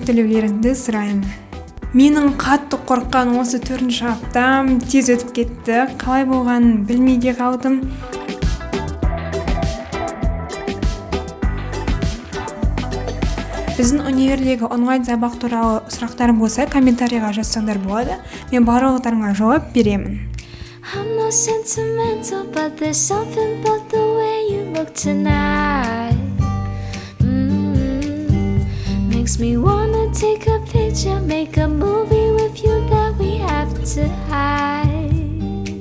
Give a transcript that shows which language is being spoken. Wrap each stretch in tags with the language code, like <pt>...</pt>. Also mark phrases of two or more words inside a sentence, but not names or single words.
<kk>Маған сәттілік тілеулеріңді сұраймын. Менің қатты қорыққан осы 4-ші аптам тез өтіп кетті. Қалай болғанын білмей де қалдым. Біздің универдегі онлайн сабақ туралы сұрақтар болса, комментарийға жазсаңдар болады. Мен барлықтарыңа жауап беремін.</kk> <en>I'm not sentimental, but there's something about the way you look tonight. Makes me wanna take a picture, make a movie with you that we have to hide.</en>